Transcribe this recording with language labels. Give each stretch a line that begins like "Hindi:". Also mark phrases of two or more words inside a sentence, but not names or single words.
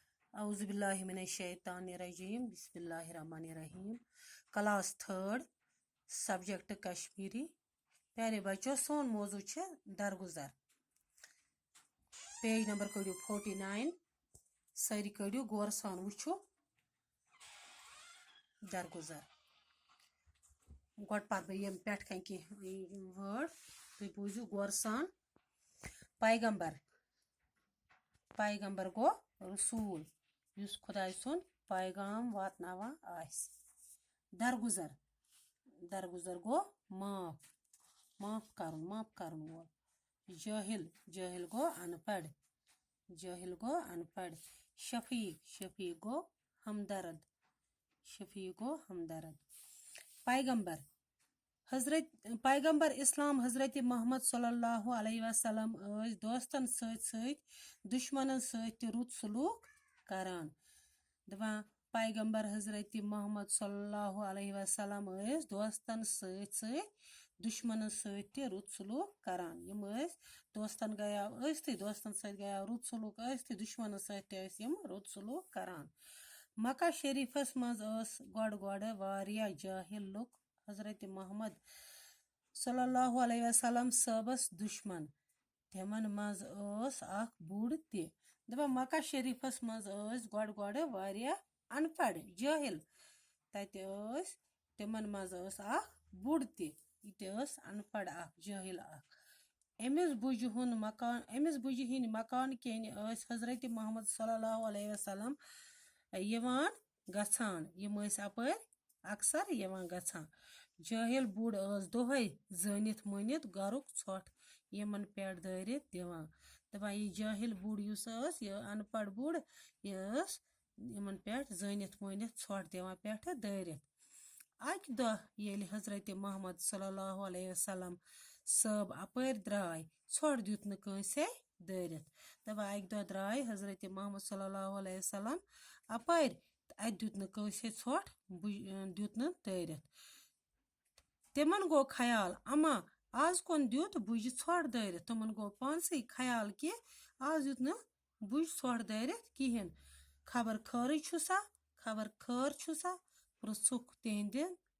Arabic: اعوذ باللہ من الشیطان الرجیم بسم اللہ الرحمن الرحیم
English: class 3 subject
Kashmiri: کشمیری پیارے بچوں سون موضوع درگزر پیج نمبر کڑیو 49 ساری کڑیو غور سان وچھو درگزر گوڈ پتہ یم پیٹھ کن
English: key word
Kashmiri: تُہۍ بوٗزِو غور سان پیغمبر گو رسول یُس خداے سُنٛد پیغام واتناوان آسہِ درگزر گو معاف کرن وول جٲہِل گو ان پڑھ شفیق گو ہمدرد پیغمبر اسلام حضرت محمد صلی
Arabic: اللہ علیہ وسلم
Kashmiri: دوستن سۭتۍ دشمنن سۭتۍ تہِ رُت سلوٗک کران دپان پیغمبر حضرت محمد
Arabic: صلی اللہ علیہ وسلم
Kashmiri: دوستن سۭتۍ دشمنن سۭتۍ تہِ رُت سلوٗک کران یم دوستن سۭتۍ گٔیاو رُت سلوٗک تہِ دشمنن سۭتۍ تہِ ٲسۍ یم رُت سلوٗک کران مکہ شریفس منٛز گۄڈٕ واریاہ جاہل لُکھ حضرت محمد
Arabic: صلی اللہ علیہ وسلم
Kashmiri: صٲبس دشمن تمن منٛز اکھ بوٚڑ تہِ دپان مکہ شریفس منٛز گۄڈٕ واریاہ ان پڑھ جٲہل تتہِ تمن منٛز اکھ بوٚڑ تہِ یہِ تہِ ان پڑھ اکھ جٲہل اکھ أمِس بُجہِ ہٕنٛدۍ مکان کِنۍ حضرت محمد
Arabic: صلی اللہ علیہ وسلم
Kashmiri: یِوان گژھان یم اپٲرۍ اکثر یِوان گژھان جٲہل بُڑ دۄہے زٲنِتھ مٲنِتھ گرُک ژھۄٹھ یمن پٮ۪ٹھ دٲرِتھ دِوان دپان یہِ جٲہل بُڑ یُس یہِ ان پڑھ بُڑ یہِ یمن پٮ۪ٹھ زٲنِتھ مٲنِتھ ژھۄٹھ دِوان پٮ۪ٹھٕ دٲرِتھ اکہِ دۄہ ییٚلہِ حضرت محمد
Arabic: صلی اللہ علیہ وسلم
Kashmiri: صٲب اپٲرۍ درٛاے ژھۄٹھ دیُت نہٕ کٲنٛسے دٲرِتھ دپان اکہِ دۄہ درٛاے حضرت محمد
Arabic: صلی اللہ علیہ وسلم
Kashmiri: اپٲرۍ تہٕ اتہِ دیُت نہٕ کٲنٛسے ژھۄٹھ دیُت نہٕ دٲرِتھ تِمن گوٚو خیال اما آز کون دیُت بُجہِ ژھۄٹھ دٲرِتھ تِمن گوٚو پانسٕے خیال کہِ آز دیُت نہٕ بُجہِ ژھۄٹھ دٲرِتھ کِہیٖنۍ خبر خٲرٕے چھُسا پرٛژھُکھ تِہنٛدٮ۪ن